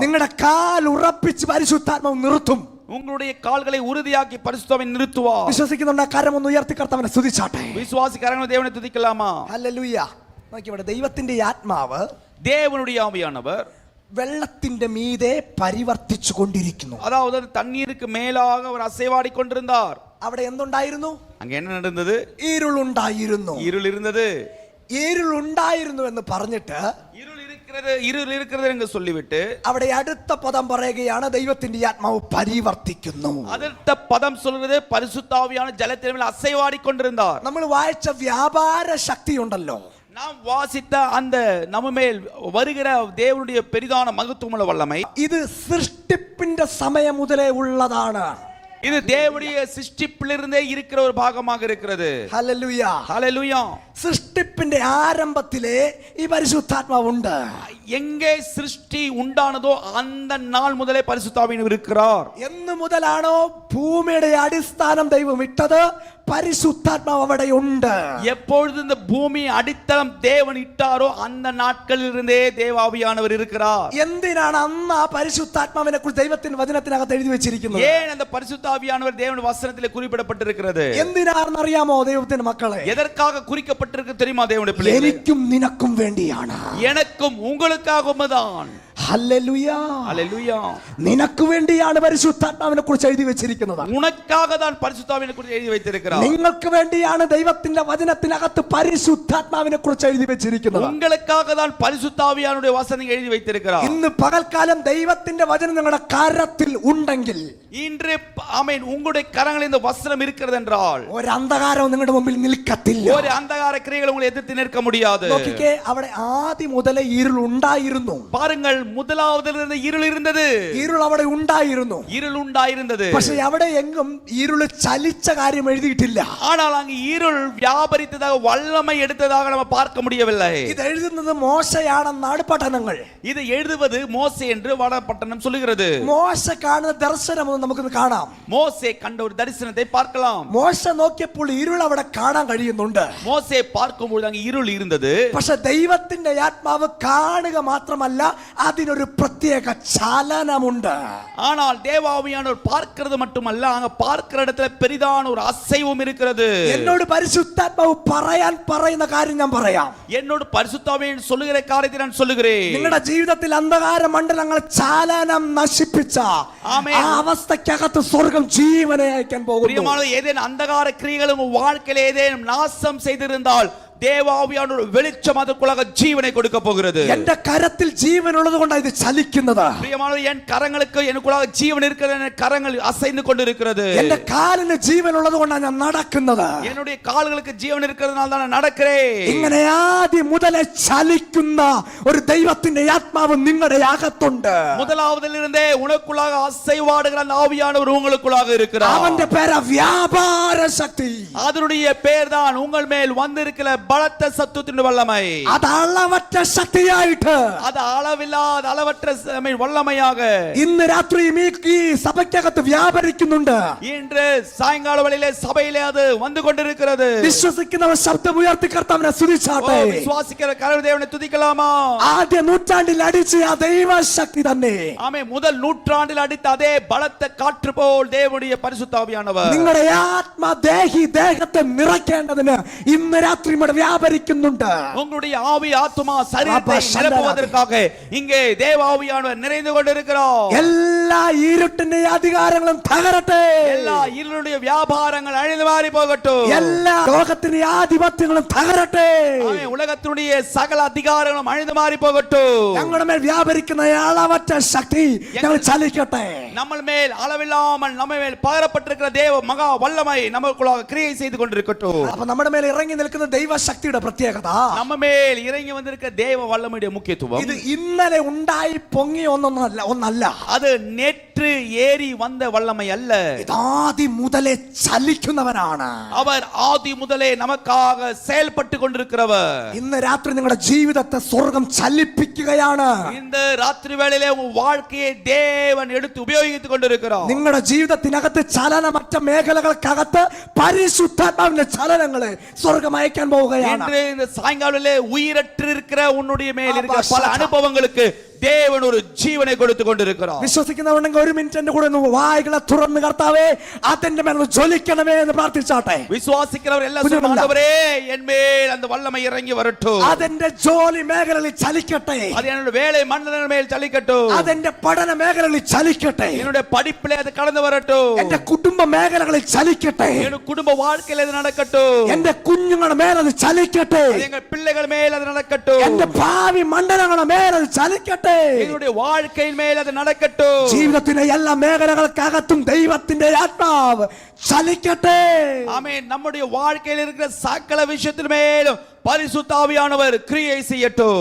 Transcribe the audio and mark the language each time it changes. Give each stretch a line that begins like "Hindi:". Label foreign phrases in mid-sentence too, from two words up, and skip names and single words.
Malayalam: നിങ്ങളുടെ കാൽ ഉറപ്പിച്ച് പരിശുദ്ധാത്മാവ് നിർത്തും.
Tamil: உங்களுடைய கால்களை உறுதியாக்கி பரிசுத்தாவின் நிறுத்துவார்.
Malayalam: വിശ്വസിക്കുന്നുണ്ട്? കരം ഒന്ന് ഉയർത്തി കർത്താവിനെ സ്തുതിച്ചാട്ടെ.
Tamil: விசுவாசி கரங்களை தேவனை துதிக்கலாமா?
Malayalam: ഹല്ലേലൂയ. നോക്കി ഇവിടെ ദൈവത്തിന്റെ ആത്മാവ്
Tamil: தேவனுடைய ஆவியானவர்
Malayalam: വെള്ളത്തിന്റെ മീതെ പരിവർത്തിച്ചു കൊണ്ടിരിക്കുന്നു.
Tamil: அதாவது தண்ணீருக்கு மேலாக அவர் அசைவாடி கொண்டிருந்தார்.
Malayalam: അവിടെ എന്തുണ്ടായിരുന്നു?
Tamil: அங்க என்ன நடந்தது?
Malayalam: ഇരുളുണ്ടായിരുന്നു.
Tamil: இருள் இருந்தது.
Malayalam: ഇരുളുണ്ടായിരുന്നു എന്ന് പറഞ്ഞിട്ട്
Tamil: இருள் இருக்கிறது என்று சொல்லிவிட்டு
Malayalam: അവിടെ അടുത്ത പദം പറയുകയാണ്, ദൈവത്തിന്റെ ആത്മാവ് പരിവർത്തിക്കുന്നു.
Tamil: அடுத்த பதம் சொல்கிறது பரிசுத்தாவியான ஜலத்தின் மேல் அசைவாடி கொண்டிருந்தார்.
Malayalam: നമ്മൾ വായിച്ച വ്യാപാര ശക്തി ഉണ്ടല്ലോ,
Tamil: நாம் வாசித்த அந்த நம்ம மேல் வருகிற தேவனுடைய பெரிதான மகத்துவமுள்ள வல்லமை,
Malayalam: ഇത് സൃഷ്ടിപ്പിന്റെ സമയം മുതലേ ഉള്ളതാണ്.
Tamil: இது தேவனுடைய சிருஷ்டிப்பிலிருந்தே இருக்கிற ஒரு பாகமாக இருக்கிறது.
Malayalam: ഹല്ലേലൂയ.
Tamil: ஹல்லேலூயா.
Malayalam: സൃഷ്ടിപ്പിന്റെ ആരംഭത്തിലെ ഈ പരിശുദ്ധാത്മാവ് ഉണ്ട്.
Tamil: எங்கே சிருஷ்டி உண்டானதோ அந்த நாள் முதலே பரிசுத்தாவியானவர் இருக்கிறார்.
Malayalam: എന്ന് മുതലാണോ ഭൂമിയുടെ അടിസ്ഥാനം ദൈവം ഇട്ടത്, പരിശുദ്ധാത്മാവ് അവിടെ ഉണ്ട്.
Tamil: எப்பொழுது இந்த பூமி அடித்தளம் தேவன் இட்டாரோ அந்த நாட்களில் இருந்தே தேவாவியானவர் இருக்கிறார்.
Malayalam: എന്തിനാണ് അന്ന് ആ പരിശുദ്ധാത്മാവിനെ കുറിച്ച് ദൈവത്തിന്റെ വചനത്തിനകത്ത് എഴുതി വെച്ചിരിക്കുന്നത്?
Tamil: ஏன் அந்த பரிசுத்தாவியானவர் தேவனுடைய வசனத்திலே குறிப்பிடப்பட்டிருக்கிறது?
Malayalam: എന്തിനാണെന്ന് അറിയാമോ ദൈവത്തിന്റെ മക്കളെ?
Tamil: எதற்காக குறிக்கப்பட்டிருக்கு தெரியுமா தேவனுடைய பிள்ளைகளே?
Malayalam: എനിക്കും നിനക്കും വേണ്ടിയാണ്.
Tamil: எனக்கும் உங்களுக்காகவும் தான்.
Malayalam: ഹല്ലേലൂയ.
Tamil: ஹல்லேலூயா.
Malayalam: നിനക്ക് വേണ്ടിയാണ് പരിശുദ്ധാത്മാവിനെ കുറിച്ച് എഴുതി വെച്ചിരിക്കുന്നത്.
Tamil: உனக்காக தான் பரிசுத்தாவினை குறித்து எழுதி வைத்திருக்கிறார்.
Malayalam: നിങ്ങൾക്ക് വേണ്ടിയാണ് ദൈവത്തിന്റെ വചനത്തിനകത്ത് പരിശുദ്ധാത്മാവിനെ കുറിച്ച് എഴുതി വെച്ചിരിക്കുന്നത്.
Tamil: உங்களுக்காக தான் பரிசுத்தாவியானுடைய வசனம் எழுதி வைத்திருக்கிறார்.
Malayalam: ഇന്ന് പകൽക്കാലം ദൈവത്തിന്റെ വചനം നിങ്ങളുടെ കരത്തിൽ ഉണ്ടെങ്കിൽ,
Tamil: இன்று ஆமென், உங்களுடைய கரங்களில் இந்த வசனம் இருக்கிறது என்றால்
Malayalam: ഒരു അന്ധകാരവും നിങ്ങളുടെ മുമ്പിൽ നിൽക്കത്തില്ല.
Tamil: ஒரு அந்தகார கிரியைகள் உங்களை எதிர்த்து நிற்க முடியாது.
Malayalam: നോക്കിക്കേ, അവിടെ ആദ്യം മുതലേ ഇരുൾ ഉണ്ടായിരുന്നു.
Tamil: பாருங்கள், முதலாவதிலிருந்து இருள் இருந்தது.
Malayalam: ഇരുൾ അവിടെ ഉണ്ടായിരുന്നു.
Tamil: இருள் உண்டாயிருந்தது.
Malayalam: പക്ഷെ അവിടെ എങ്ങും ഇരുൾ ചലിച്ച കാര്യം എഴുതിയിട്ടില്ല.
Tamil: ஆனால் அங்கு இருள் வியாபரித்ததாக வல்லமை எடுத்ததாக நம்ம பார்க்க முடியவில்லை.
Malayalam: ഇത് എഴുതുന്നത് മോശയാണെന്നാണ് പഠനങ്ങൾ.
Tamil: இது எழுதுவது மோசே என்று வடபட்டணம் சொல்லுகிறது.
Malayalam: മോശ കാണുന്ന ദർശനം നമുക്ക് കാണാം.
Tamil: மோசே கண்ட ஒரு தரிசனத்தை பார்க்கலாம்.
Malayalam: മോശ നോക്കിയപ്പോൾ ഇരുൾ അവിടെ കാണാൻ കഴിയുന്നുണ്ട്.
Tamil: மோசே பார்க்கும்போது அங்கு இருள் இருந்தது.
Malayalam: പക്ഷെ ദൈവത്തിന്റെ ആത്മാവ് കാണുക മാത്രമല്ല, അതിനൊരു പ്രത്യേക ചലനമുണ്ട്.
Tamil: ஆனால் தேவாவியானவர் பார்க்கிறது மட்டுமல்ல, அங்க பார்க்கிற இடத்துல பெரிதான ஒரு அசைவும் இருக்கிறது.
Malayalam: എന്നോട് പരിശുദ്ധാത്മാവ് പറയാൻ പറയുന്ന കാര്യം ഞാൻ പറയാം.
Tamil: என்னோட பரிசுத்தாவியன் சொல்லுகிற காரியத்தை நான் சொல்லுகிறேன்.
Malayalam: നിങ്ങളുടെ ജീവിതത്തിൽ അന്ധകാര മണ്ഡലങ്ങൾ ചലനം നശിപ്പിച്ച ആമേൻ. ആ അവസ്ഥക്കകത്ത് സ്വർഗം ജീവനെ അയക്കാൻ പോകുന്നു.
Tamil: பிரியமானவர்களே, ஏதேனும் அந்தகார கிரியைகள் உங்கள் வாழ்க்கையில் ஏதேனும் நாசம் செய்திருந்தால் தேவாவியானவர் வெளிச்சம் அதற்குள்ளாக ஜீவனை கொடுக்க போகிறது.
Malayalam: എന്റെ കരത്തിൽ ജീവൻ ഉള്ളത് കൊണ്ടാണ് ഇത് ചലിക്കുന്നത്.
Tamil: பிரியமானவர்களே, என் கரங்களுக்கு எனக்குள்ளாக ஜீவன் இருக்கிறது. என் கரங்கள் அசைந்து கொண்டிருக்கிறது.
Malayalam: എന്റെ കാലിന് ജീവൻ ഉള്ളത് കൊണ്ടാണ് ഞാൻ നടക്കുന്നത്.
Tamil: என்னுடைய கால்களுக்கு ஜீவன் இருக்கிறதுனால தான் நான் நடக்கிறேன்.
Malayalam: ഇങ്ങനെ ആദ്യം മുതലേ ചലിക്കുന്ന ഒരു ദൈവത്തിന്റെ ആത്മാവ് നിങ്ങളുടെ അകത്തുണ്ട്.
Tamil: முதலாவதிலிருந்தே உனக்குள்ளாக அசைவாடுகிற அந்த ஆவியானவர் உங்களுக்குள்ளாக இருக்கிறார்.
Malayalam: അവന്റെ പേര് വ്യാപാര ശക്തി.
Tamil: அதனுடைய பேர் தான் உங்கள் மேல் வந்திருக்கிற பலத்த சத்துவத்தின் வல்லமை.
Malayalam: അത് അളവറ്റ ശക്തിയായിട്ട്,
Tamil: அது அளவில்லாத அளவற்ற வல்லமையாக
Malayalam: ഇന്ന് രാത്രിയും ഈ സഭയ്ക്കകത്ത് വ്യാപരിക്കുന്നുണ്ട്.
Tamil: இன்று சாயங்கால வேளையிலே சபையிலே அது வந்து கொண்டிருக்கிறது.
Malayalam: വിശ്വസിക്കുന്നവർ ശബ്ദം ഉയർത്തി കർത്താവിനെ സ്തുതിച്ചാട്ടെ.
Tamil: விசுவாசிக்கிற கர்த்தர் தேவனை துதிக்கலாமா?
Malayalam: ആദ്യ നൂറ്റാണ്ടിൽ അടിച്ച ആ ദൈവശക്തി തന്നെ
Tamil: ஆமே, முதல் நூற்றாண்டில் அடித்த அதே பலத்த காற்று போல் தேவனுடைய பரிசுத்த ஆவியானவர்
Malayalam: നിങ്ങളുടെ ആത്മദേഹി ദേഹത്തെ നിറയ്ക്കേണ്ടതിന് ഇന്ന് രാത്രി വ്യാപരിക്കുന്നുണ്ട്.
Tamil: உங்களுடைய ஆவி ஆத்துமா சரீரத்தை நிரப்புவதற்காக இங்கே தேவ ஆவியானவர் நிறைந்து கொண்டிருக்கிறார்.
Malayalam: എല്ലാ ഇരുട്ടിന്റെ അധികാരങ്ങളും തകരട്ടെ.
Tamil: எல்லா இருளுடைய வியாபாரங்கள் அழிந்து மாறி போகட்டும்.
Malayalam: എല്ലാ ലോകത്തിന്റെ ആധിപത്യങ്ങളും തകരട്ടെ.
Tamil: ஆமென். உலகத்தினுடைய சகல அதிகாரங்களும் அழிந்து மாறி போகட்டும்.
Malayalam: ഞങ്ങളുടെ മേൽ വ്യാപരിക്കുന്ന അളവറ്റ ശക്തി ഞങ്ങൾ ചലിക്കട്ടെ.
Tamil: நம்ம மேல் அளவில்லாமல் நம்ம மேல் பகரப்பட்டிருக்கிற தேவ மகா வல்லமை நமக்குள்ளாக கிரியை செய்து கொண்டிருக்கட்டும்.
Malayalam: അപ്പൊ നമ്മുടെ മേൽ ഇറങ്ങി നിൽക്കുന്ന ദൈവശക്തിയുടെ പ്രത്യേകത,
Tamil: நம்ம மேல் இறங்கி வந்திருக்கிற தேவ வல்லமையுடைய முக்கியத்துவம்,
Malayalam: ഇത് ഇന്നലെ ഉണ്ടായി പൊങ്ങി ഒന്നല്ല.
Tamil: அது நேற்று ஏறி வந்த வல்லமை அல்ல.
Malayalam: ആദി മുതലേ ചലിക്കുന്നവനാണ്.
Tamil: அவர் ஆதி முதலே நமக்காக செயல்பட்டு கொண்டிருக்கிறவர்.
Malayalam: ഇന്ന് രാത്രി നിങ്ങളുടെ ജീവിതത്തെ സ്വർഗം ചലിപ്പിക്കുകയാണ്.
Tamil: இந்த ராத்திரி வேளையிலே உங்க வாழ்க்கையை தேவன் எடுத்து உபயோகித்துக் கொண்டிருக்கிறார்.
Malayalam: നിങ്ങളുടെ ജീവിതത്തിനകത്ത് ചലനമറ്റ മേഖലകൾക്കകത്ത് പരിശുദ്ധാത്മാവിന്റെ ചലനങ്ങളെ സ്വർഗം അയക്കാൻ പോവുകയാണ്.
Tamil: இன்று இந்த சாயங்காலத்திலே உயிரற்று இருக்கிற உன்னுடைய மேல் இருக்கிற பல அனுபவங்களுக்கு தேவன் ஒரு ஜீவனை கொடுத்து கொண்டிருக்கிறார்.
Malayalam: വിശ്വസിക്കുന്നവരുണ്ടെങ്കിൽ ഒരു മിനിറ്റ് എന്റെ കൂടെ ഒന്ന് വായ്കളെ തുറന്ന് കർത്താവേ അതിന്റെ മേൽ ജ്വലിക്കണമേ എന്ന് പ്രാർത്ഥിച്ചാട്ടെ.
Tamil: விசுவாசிக்கிறவர் எல்லாம் சொல்லுங்க, ஆண்டவரே என் மேல் அந்த வல்லமை இறங்கி வரட்டும்.
Malayalam: അതിന്റെ ജോലി മേഖലകളിൽ ചലിക്കട്ടെ.
Tamil: அது என்னோட வேலை மண்டல மேல் ചലിക്കட்டும்.
Malayalam: അതിന്റെ പഠന മേഖലകളിൽ ചലിക്കട്ടെ.
Tamil: என்னோட படிப்பிலே அது கடந்து வரட்டும்.
Malayalam: എന്റെ കുടുംബ മേഖലകളിൽ ചലിക്കട്ടെ.
Tamil: என்னோட குடும்ப வாழ்க்கையில அது நடக்கட்டும்.
Malayalam: എന്റെ കുഞ്ഞുങ്ങളുടെ മേൽ അത് ചലിക്കട്ടെ.
Tamil: எங்கள் பிள்ளைகள் மேல் அது நடக்கட்டும்.
Malayalam: എന്റെ ഭാവി മണ്ഡലങ്ങളുടെ മേൽ അത് ചലിക്കട്ടെ.
Tamil: எங்களுடைய வாழ்க்கையின் மேல் அது நடக்கட்டும்.
Malayalam: ജീവിതത്തിന്റെ എല്ലാ മേഖലകൾക്കകത്തും ദൈവത്തിന്റെ ആത്മാവ് ചലിക്കട്ടെ.
Tamil: ஆமென். நம்முடைய வாழ்க்கையில் இருக்கிற சகல விஷயத்தின் மேலும் பரிசுத்த ஆவியானவர் கிரியை செய்யட்டும்.